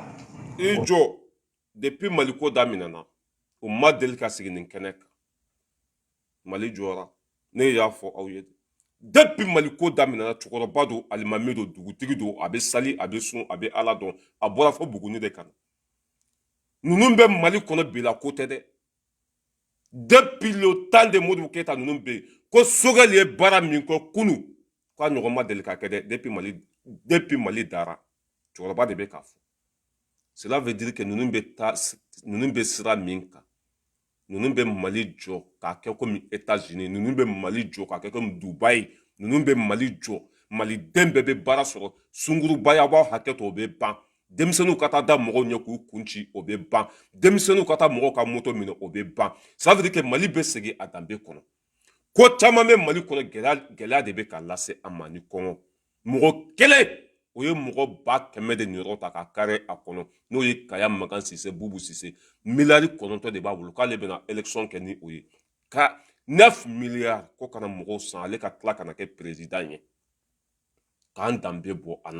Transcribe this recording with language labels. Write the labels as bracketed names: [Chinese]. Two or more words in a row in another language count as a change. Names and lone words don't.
[Bambara] i jɔ depuis Maliko daminɛna o ma deli ka sigi nin kɛnɛ kan Mali jɔra ne y'a fɔ aw ye depuis Maliko daminɛna cɛkɔrɔba don alimami don dugutigi don a bɛ sali a bɛ sun a bɛ Ala dɔn a bɔra fɔ Buguni de kan ninnu bɛ Mali kɔnɔ bi la ko tɛ dɛ [French] depuis le temps de [Bambara] Modibo Keyita ninnu bɛ yen ko Sogɛli ye baara min kɛ kunu k'a ɲɔgɔn ma deli ka kɛ dɛ depuis Mali dara cɛkɔrɔba de bɛ k'a fɔ [French] cela veut dire que [Bambara] ninnu bɛ sira min kan ninnu bɛ Mali jɔ k'a kɛ comme États-Unis ninnu bɛ Mali jɔ k'a kɛ comme Dubaï ninnu bɛ Mali jɔ maliden bɛɛ bɛ baara sɔrɔ sunguruba b'aw hakɛ to o bɛ ban denmisɛnninw ka taa da mɔgɔw ɲɛ k'u kun ci o bɛ ban denmisɛnninw ka taa mɔgɔw ka moto minɛ o bɛ ban [French] ça veut dire que [Bambara] Mali bɛ segin a danbe kɔnɔ ko caman bɛ Mali kɔnɔ gɛlɛya de bɛ ka lase a ma ni kɔngɔ mɔgɔ kelen o ye mɔgɔ 100 de niyɔrɔ ta ka kari a kɔnɔ n'o ye Kaya Magan Sise Bubu Sise miliyari 9 de b'a bolo k'ale bɛna élection kɛ ni o ye ka 9 milliards ko kana mɔgɔw san ale ka tila kana kɛ président ye k'an danbe bɔ an na